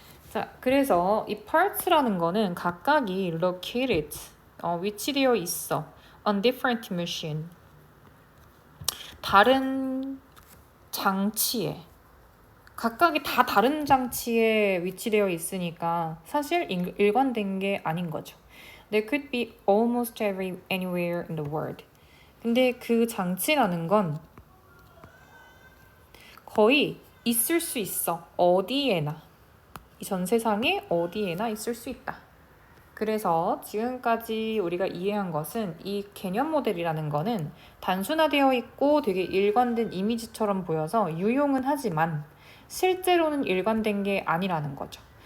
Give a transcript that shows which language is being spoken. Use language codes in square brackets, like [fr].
[ko] 자, 그래서 이 parts라는 거는 각각이 located, 위치되어 있어. [en] on different machine. [ko] 다른 장치에 각각이 다 다른 장치에 위치되어 있으니까 사실 일관된 게 아닌 거죠. [en] They could be almost anywhere in the world. [ko] 근데 그 장치라는 건 거의 있을 수 있어. 어디에나. 이 전 세상에 어디에나 있을 수 있다. 그래서 지금까지 우리가 이해한 것은 이 개념 모델이라는 거는 단순화되어 있고 되게 일관된 이미지처럼 보여서 유용은 하지만 실제로는 일관된 게 아니라는 거죠.